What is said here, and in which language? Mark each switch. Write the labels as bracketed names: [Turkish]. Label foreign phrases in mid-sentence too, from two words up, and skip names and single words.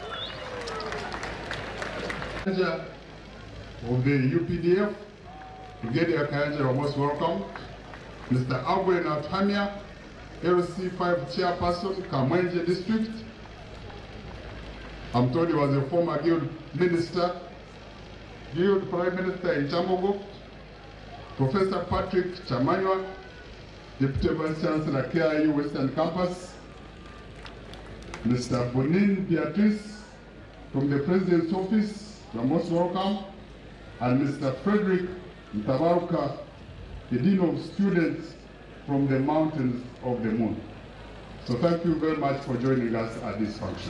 [English] Of the UPDF, Brigadier Kayanja, you're most welcome. Mr. Abwe Natamia, LC5 Chairperson, Kamwenje District. I'm told he was a former Guild Minister, Guild Prime Minister in Kyambogo. Professor Patrick Chamanywa, Deputy Vice Chancellor, KIU Western Campus. Mr. Bonin Beatrice, from the President's Office, you're most welcome. And Mr. Frederick Ntabaruka, the Dean of Students from the Mountains of the Moon. So thank you very much for joining us at this function.